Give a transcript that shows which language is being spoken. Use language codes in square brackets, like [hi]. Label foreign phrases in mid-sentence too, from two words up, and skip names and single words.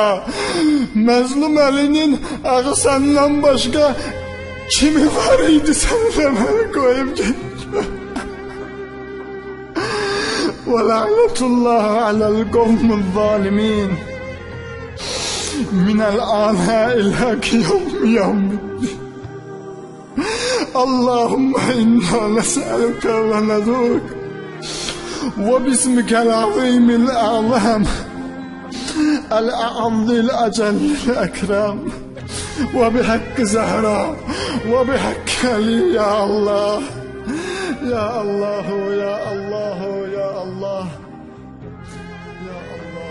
[az] Məzlum Əlinin ağı səndən başqa kimi var idi, sən də məni qoyub getdin. [ar] ولعنة الله على القوم الظالمين من الآن إلى القيام. اللهم إنا نسألك وندعوك وباسمك العظيم الأعظم الأعظم الأجل الأكرم وبحق زهراء وبحق علي يا الله يا الله يا الله يا الله يا الله.